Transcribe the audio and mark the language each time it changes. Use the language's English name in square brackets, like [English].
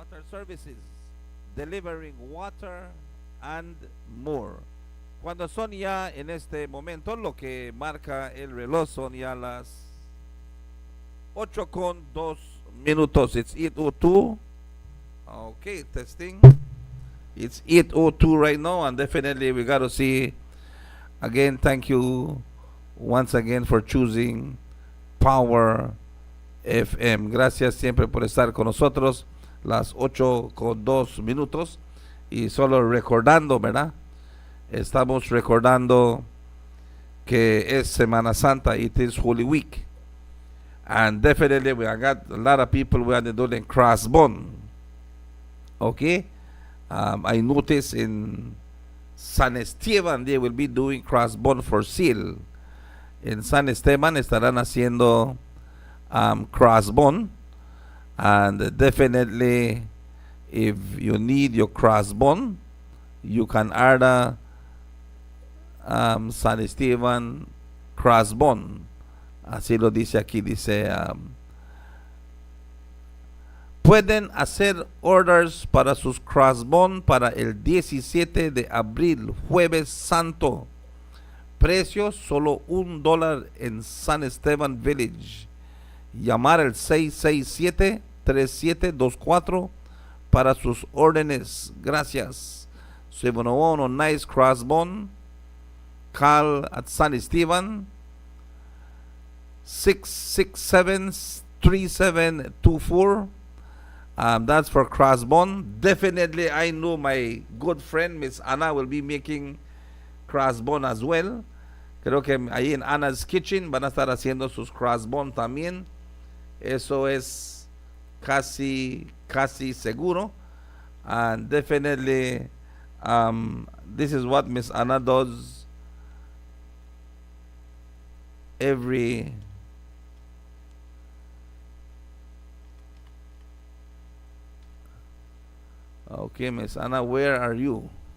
[English] Services, delivering water and more. [Spanish] Cuando son ya en este momento, lo que marca el reloj son ya las 8:02. [English] It's 8:02. Okay, testing. It's 8:02 right now, and definitely we got to see again. Thank you once again for choosing Power FM. [Spanish] Gracias siempre por estar con nosotros. Las 8:02 y solo recordando, ¿verdad? Estamos recordando que es Semana Santa. [English] It is Holy Week, and definitely we got a lot of people who are doing crossbone. Okay, I noticed in San Esteban they will be doing crossbone for sale. [Spanish] En San Esteban estarán haciendo crossbone. [English] And definitely, if you need your crossbone, you can order San Esteban crossbone. [Spanish] Así lo dice aquí, dice Pueden hacer orders para sus crossbone para el 17 de abril, Jueves Santo. Precio solo $1 en San Esteban Village. Llamar al 667-3724 para sus órdenes. Gracias. 701 Nice Crossbone. [English] Call at San Esteban 667-3724. That's for crossbone. Definitely, I know my good friend Miss Anna will be making crossbone as well. [Spanish] Creo que ahí en Anna's Kitchen van a estar haciendo sus crossbone también. Eso es casi seguro. [English] And definitely, this is what Miss Anna does every Okay, Miss Anna, where are you?